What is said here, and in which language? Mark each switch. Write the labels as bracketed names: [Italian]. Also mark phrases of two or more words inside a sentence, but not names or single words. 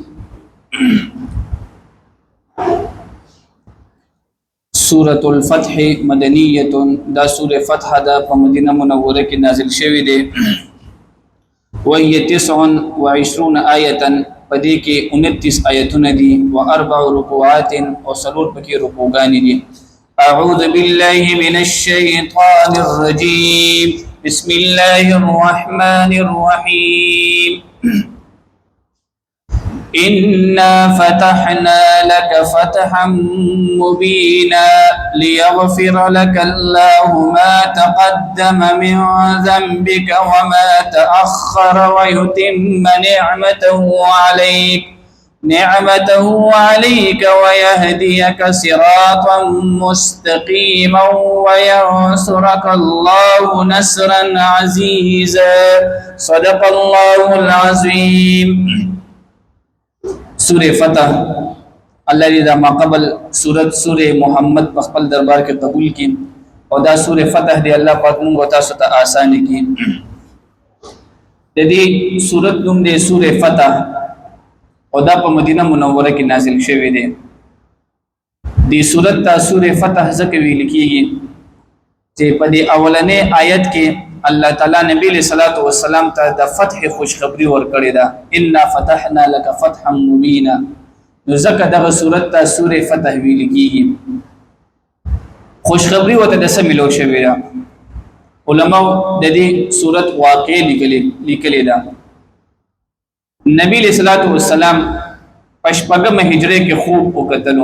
[Arabic] سورة الفتح مدنیت، [Pashto] دا سورہ فتح دا په مدینه منوره کې نازل شوی دی. [Arabic] وهي 29 آیتا، [Pashto] پدې کې 29 آیتونه دي. [Arabic] و 4 رکوعات، [Pashto] او سلور پکې رکوعګانې دي. [Arabic] اعوذ بالله من الشیطان الرجیم، بسم الله الرحمن الرحیم. إنا فتحنا لك فتحا مبينا ليغفر لك الله ما تقدم من ذنبك وما تأخر ويتم نعمته عليك ويهديك صراطا مستقيما وينصرك الله نصرا عزيزا. صدق الله العظيم. [Pashto] سورہ فتح اللہ دې دا ما قبل سورہ محمد په خپل دربار کې قبول کړي، او دا سورہ فتح دی الله پاک موږ تاسو ته آسان کړي. د دې سورۃ نوم دی سورہ فتح، او دا په مدینه منوره کې نازل شوی دی. دې سورۃ ته سورہ فتح ځکه ویل کېږي چې په دې اولنې آیت کې الله تعالی نبی [Arabic] علیہ الصلوۃ والسلام [Pashto] ته د فتح خوشخبری ورکړی دا. [Arabic] انا فتحنا لك فتحا مبینا، [Pashto] نو ځکه دغه سورۃ ته سورہ فتح ویل کېږي. خوشخبری وته د سملو شوی دا. علماء د دې سورۃ واقع لیکلي دا. نبی [Arabic] علیہ الصلوۃ والسلام [Pashto] پشپغم هجری کې خوب وکتلو.